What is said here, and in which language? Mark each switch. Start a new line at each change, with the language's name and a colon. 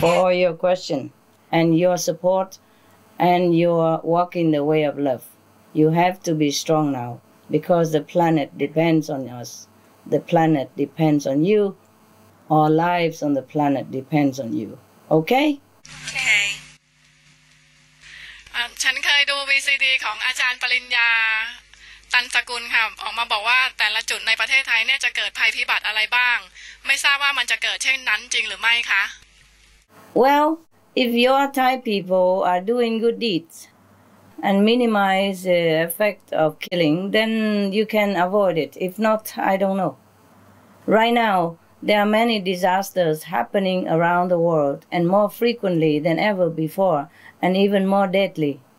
English: for all your questions and your support and your walk in the way of love. You have to be strong now because the planet depends on us. The planet depends on you. Our lives on the planet depends on you. Okay?
Thai: ฉันเคยดู VCD ของ ของอาจารย์ปริญญาตันสกุลค่ะออกมาบอกว่าแต่ละจุดในประเทศไทยเนี่ยจะเกิดภัยพิบัติอะไรบ้างไม่ทราบว่ามันจะเกิดเช่นนั้นจริงหรือไม่คะ
English: Well, if your Thai people are doing good deeds and minimize the effect of killing, then you can avoid it. If not, I don't know. Right now, there are many disasters happening around the world and more frequently than ever before and even more deadly.